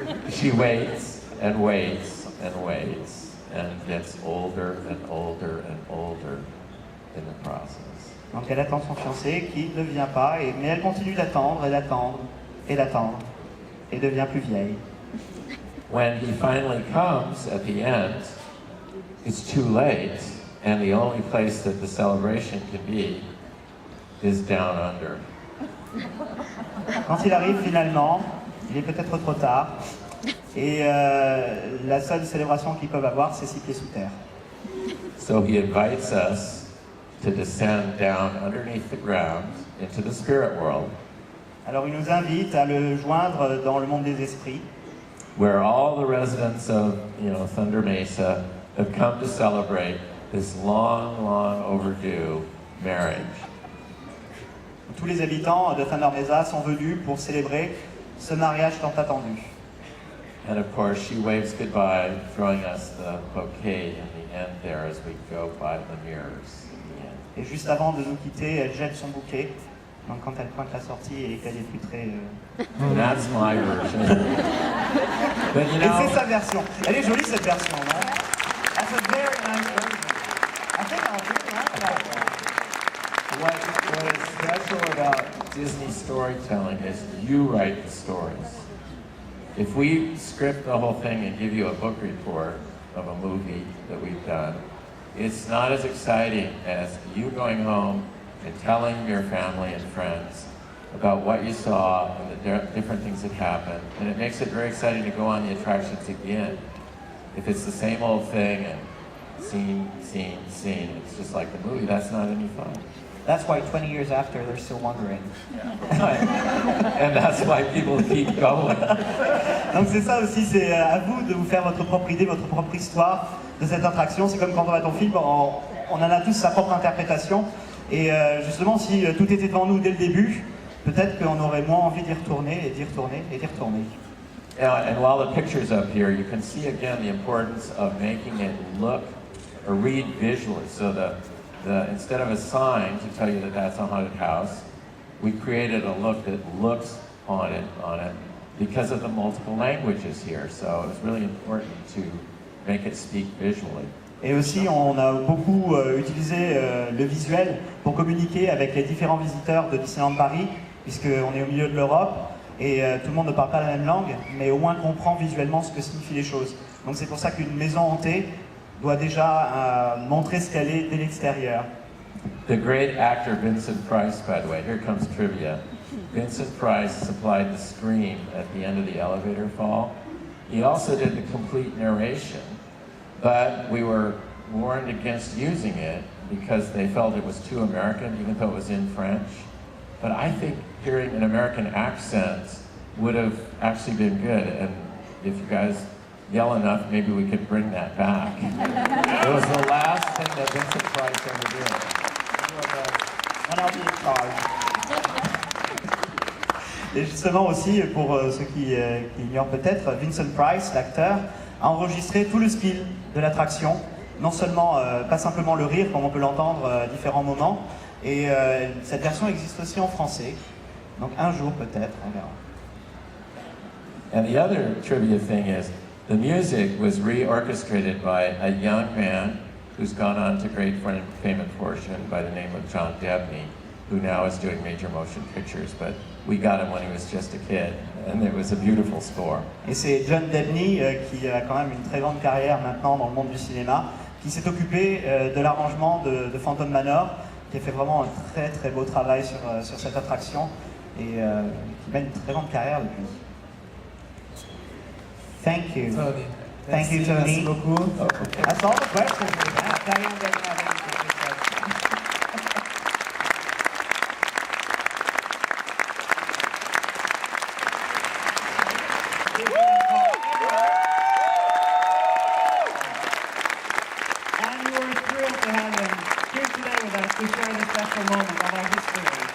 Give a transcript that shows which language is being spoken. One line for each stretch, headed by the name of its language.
English: She waits and waits and waits and gets older and older and older in the process.
French: Donc elle attend son fiancé qui ne vient pas, mais elle continue d'attendre et d'attendre et d'attendre et devient plus vieille.
English: When he finally comes at the end, it's too late, and the only place that the celebration can be is down under.
French: Quand il arrive finalement, il est peut-être trop tard, et la seule célébration qu'ils peuvent avoir, c'est 6 pieds sous terre.
English: So he invites us to descend down underneath the ground into the spirit world,
French: Alors il nous invite à le joindre dans le monde des esprits,
English: where all the residents of, Thunder Mesa have come to celebrate this long, long overdue marriage.
French: tous les habitants de Thunder Mesa sont venus pour célébrer ce mariage tant attendu.
English: And of course, she waves goodbye, throwing us the bouquet in the end there as we go by the mirrors in the end.
French: Et juste avant de nous quitter, elle jette son bouquet. Donc quand elle pointe la sortie et qu'elle est plus très...
English: That's my version. But
French: Et c'est sa version. Elle est jolie cette version, non?
English: That's a very nice version. I think I'll really like that one. what is special about Disney storytelling is you write the stories. If we script the whole thing and give you a book report of a movie that we've done, it's not as exciting as you going home and telling your family and friends about what you saw and the different things that happened. And it makes it very exciting to go on the attractions again. If it's the same old thing and scene, it's just like the movie, that's not any fun. That's why 20 years after, they're still wondering. And that's why people keep going.
French: Donc c'est ça aussi, c'est à vous de vous faire votre propre idée, votre propre histoire de cette attraction. C'est comme quand on va ton film, on en a tous sa propre interprétation. Et justement, si tout était devant nous dès le début, peut-être qu'on aurait moins envie d'y retourner et d'y retourner et d'y retourner.
English: And while the picture's up here, you can see again the importance of making it look or read visually. So instead of a sign to tell you that that's a haunted house, we created a look that looks haunted on it because of the multiple languages here. So it's really important to make it speak visually.
French: Et aussi, on a beaucoup utilisé le visuel pour communiquer avec les différents visiteurs de Disneyland Paris, puisqu'on est au milieu de l'Europe et tout le monde ne parle pas la même langue, mais au moins comprend visuellement ce que signifient les choses. Donc c'est pour ça qu'une maison hantée doit déjà montrer ce qu'elle est dès l'extérieur.
English: The great actor Vincent Price, by the way, here comes trivia. Vincent Price supplied the scream at the end of the elevator fall. He also did the complete narration, but we were warned against using it because they felt it was too American, even though it was in French. But I think hearing an American accent would have actually been good, and if you guys yell enough, maybe we could bring that back. It was the last thing that Vincent Price ever did. And I'll be in charge.
French: Et justement aussi, pour ceux qui ignorent peut-être, Vincent Price, l'acteur, a enregistré tout le spiel de l'attraction. Non seulement, pas simplement le rire, comme on peut l'entendre à différents moments, et cette version existe aussi en français. Donc un jour peut-être, on verra.
English: And the other trivia thing is, the music was reorchestrated by a young man who's gone on to great fame and fortune by the name of John Debney, who now is doing major motion pictures. But we got him when he was just a kid, and it was a beautiful score.
French: Et c'est John Debney, qui a quand même une très grande carrière maintenant dans le monde du cinéma, qui s'est occupé de l'arrangement de Phantom Manor, qui a fait vraiment un très très beau travail sur cette attraction et qui mène une très grande carrière depuis.
English: Thank you. Tony. Thank you,
French: Merci, Tony. merci beaucoup.
English: That's all the questions we have. Diane doesn't have anything to say. And we were thrilled to have him here today with us to share this special moment of our history.